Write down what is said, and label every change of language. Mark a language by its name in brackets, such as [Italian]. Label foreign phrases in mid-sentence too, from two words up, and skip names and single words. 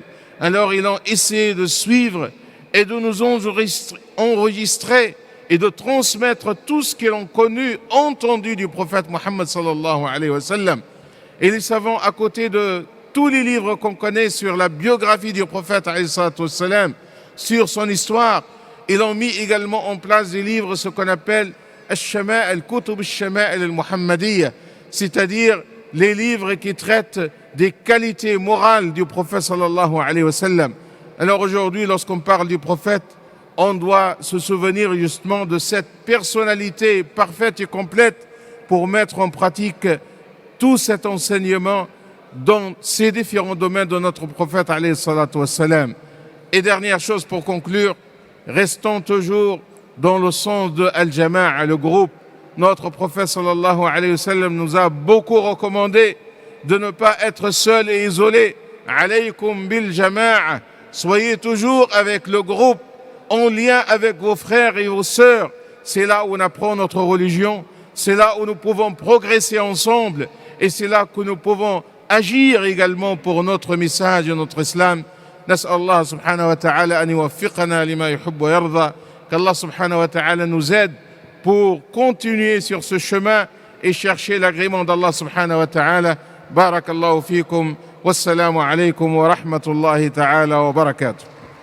[French] Alors ils ont essayé de suivre et de nous enregistrer et de transmettre tout ce qu'ils ont connu, entendu du prophète Muhammad [Arabic] صلى الله عليه وسلم. [French] Et les savants, à côté de tous les livres qu'on connaît sur la biographie du prophète [Arabic] عليه الصلاة والسلام, [French] sur son histoire, ils ont mis également en place des livres, ce qu'on appelle [Arabic] الكتب الشمائل المحمدية, [French] c'est-à-dire les livres qui traitent des qualités morales du prophète [Arabic] صلى الله عليه وسلم. [French] Alors aujourd'hui, lorsqu'on parle du prophète, on doit se souvenir justement de cette personnalité parfaite et complète pour mettre en pratique tout cet enseignement dans ces différents domaines de notre prophète [Arabic] عليه الصلاة والسلام. [French] Et dernière chose pour conclure, restons toujours dans le sens de Al-Jama'a, le groupe. Notre prophète [Arabic] صلى الله عليه وسلم [French] nous a beaucoup recommandé de ne pas être seul et isolé. [Arabic] عليكم بالجماعة. [French] Soyez toujours avec le groupe, en lien avec vos frères et vos sœurs. C'est là où on apprend notre religion, c'est là où nous pouvons progresser ensemble et c'est là que nous pouvons agir également pour notre message et notre islam. [Arabic] نسأل الله سبحانه وتعالى أن يوفقنا لما يحب ويرضى. [French] Qu'Allah [Arabic] سبحانه وتعالى [French] nous aide pour continuer sur ce chemin et chercher l'agrément d'Allah [Arabic] سبحانه وتعالى. بارك الله فيكم. والسلام عليكم ورحمة الله تعالى وبركاته.